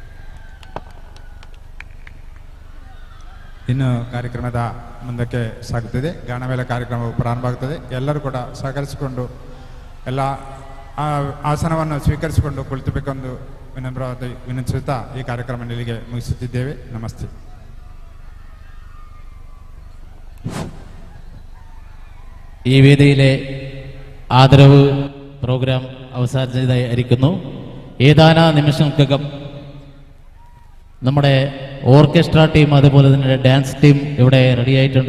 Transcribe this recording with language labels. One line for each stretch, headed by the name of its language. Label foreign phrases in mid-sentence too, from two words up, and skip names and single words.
Kannada: ಇನ್ನು ಕಾರ್ಯಕ್ರಮದ ಮುಂದಕ್ಕೆ ಸಾಗುತ್ತದೆ. ಗಾನಮೇಳ ಕಾರ್ಯಕ್ರಮವು ಪ್ರಾರಂಭ ಆಗ್ತದೆ. ಎಲ್ಲರೂ ಕೂಡ ಸಹಕರಿಸಿಕೊಂಡು ಎಲ್ಲ ಆಸನವನ್ನು ಸ್ವೀಕರಿಸಿಕೊಂಡು ಕುಳಿತುಬೇಕೆಂದು ವಿನಮ್ರವಾಗಿ ವಿನಂತಿಸುತ್ತಾ ಈ ಕಾರ್ಯಕ್ರಮ ಇಲ್ಲಿಗೆ ಮುಗಿಸುತ್ತಿದ್ದೇವೆ. ನಮಸ್ತೆ.
Malayalam: ഈ വേദിയിലെ ആദരവ് പ്രോഗ്രാം അവസാനിച്ചതായിരിക്കുന്നു. ഏതാനും നിമിഷങ്ങൾക്കകം നമ്മുടെ ഓർക്കസ്ട്ര ടീം അതുപോലെ തന്നെ ഡാൻസ് ടീം ഇവിടെ റെഡിയായിട്ടുണ്ട്.